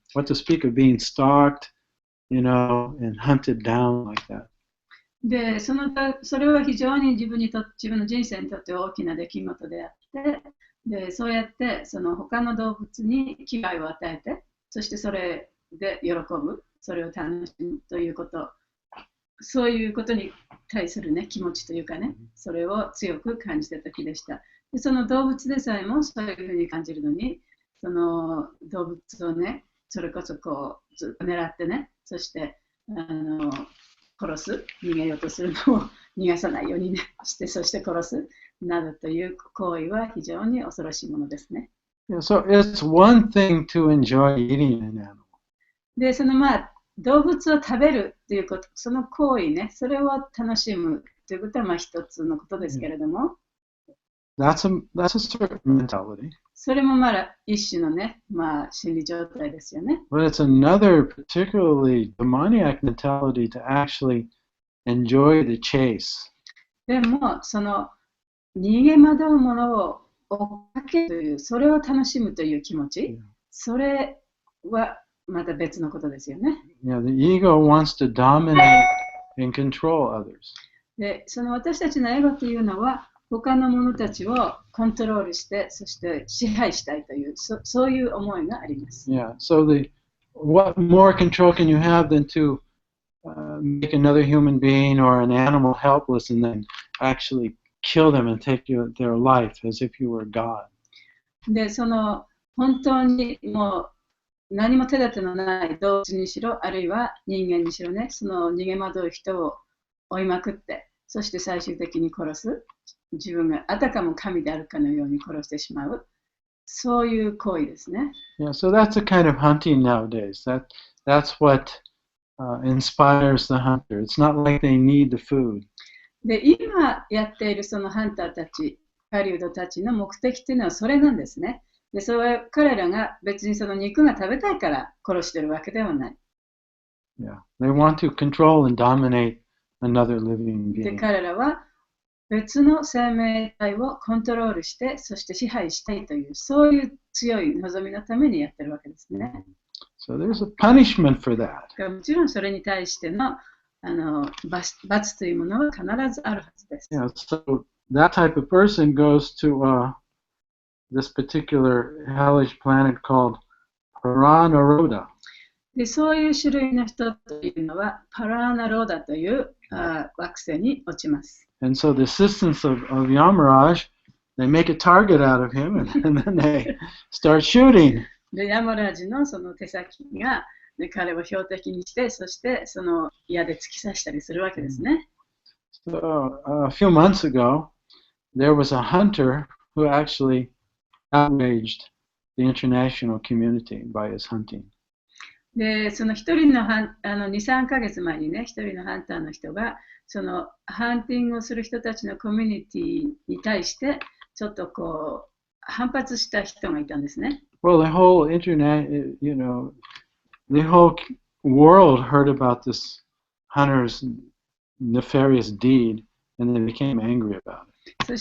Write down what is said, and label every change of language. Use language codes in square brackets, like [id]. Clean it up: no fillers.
[en] What to speak of being stalked, and hunted down like that. [ja] で、それは非常に自分の人生にとって大きな出来事であって、で、そうやって他の動物に危害を与えて、そしてそれで喜ぶ、それを楽しむということ、そういうことに対するね、気持ちというかね、それを強く感じた時でした。で、その動物でさえもそういうふうに感じるのに、その動物をね、それこそこうずっと狙ってね、そして殺す、逃げようとするのを逃がさないように、ね、して、そして殺すなどという行為は非常に恐ろしいものですね。 [en] Yeah, so it's one thing to enjoy eating an animal. [ja] で、動物を食べるということ、その行為ね、それを楽しむということは一つのことですけれども、 [en] That's a certain mentality. [ja] それも一種のね、心理状態ですよね。 [en] But it's another particularly demoniac mentality to actually enjoy the chase. [ja] でも、逃げ惑うものを追っかけるという、それを楽しむという気持ち、それはまた別のことですよね。 [en] Yeah, the ego wants to dominate and control others. [ja] で、私たちのエゴというのは、他の者たちをコントロールして、そして支配したいという、そういう思いがあります。 [en] Yeah, so what more control can you have than to make another human being or an animal helpless and then actually kill them and take their life as if you were God? [ja] で、本当にもう何も手立てのない動物にしろ、あるいは人間にしろね、逃げ惑う人を追いまくって、そして最終的に殺す。自分があたかも神であるかのように殺してしまう。そういう行為ですね。 [en] Yeah, so that's a kind of hunting nowadays. That's what inspires the hunter. It's not like they need the food. [ja] で、今やっているそのハンターたち、狩人たちの目的というのはそれなんですね。で、彼らが別に肉が食べたいから殺してるわけではない。 [en] Yeah, they want to control and dominate another living で、 being. [ja] 彼らは別の生命体をコントロールして、そして支配したいという、そういう強い望みのためにやってるわけですね。 [en] So there's a punishment for that. [ja] もちろんそれに対しての罰というものは必ずあるはずです。 [en] Yeah, so that type of person goes to this particular hellish planet called Paranaroda. [ja] で、そういう種類の人というのは、パラーナローダという惑星に落ちます。 [en] And so the assistants of Yamaraj, they make a target out of him and then they start shooting. [ja] で、ヤマラージの手先が、彼を標的にして、そして矢で突き刺したりするわけですね。 [en] So a few months ago, there was a hunter who actually outraged the international community by his hunting. [ja] で、一人の2、3ヶ月前にね、一人のハンターの人が、ハンティングをする人たちのコミュニティに対して、ちょっと反発した人がいたんですね。 [en] Well, the whole internet, the whole world heard about this hunter's nefarious deed, and they became angry about it.